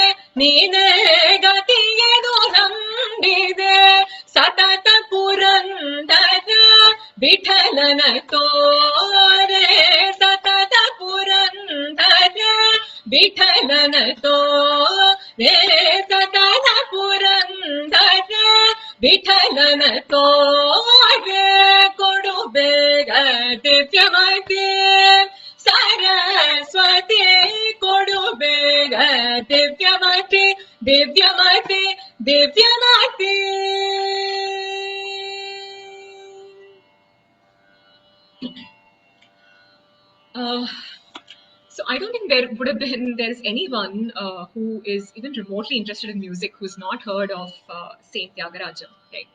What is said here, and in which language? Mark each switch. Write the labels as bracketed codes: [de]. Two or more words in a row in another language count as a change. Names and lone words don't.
[kn] ನೀನೆ ಗತಿಗೆ ನಂಬಿದೆ ಸತತ ಪುರಂದರ ವಿಠಲನ ತೋರೆ ಸತತ ಪುರಂದರ ವಿಠಲನ ತೋರೆ ಸತತ ಪುರಂದರ ವಿಠಲನ ತೋರೆ ಕೊಡು ಬೇಗ ದಿವ್ಯಮತಿ ಸರಸ್ವತಿ ಕೊಡು ಬೇಗ ದಿವ್ಯಮತಿ ದಿವ್ಯಮತಿ ದಿವ್ಯಮತಿ [en] So I don't think there's anyone who is even remotely interested in music who's not heard of Saint Tyagaraja, right?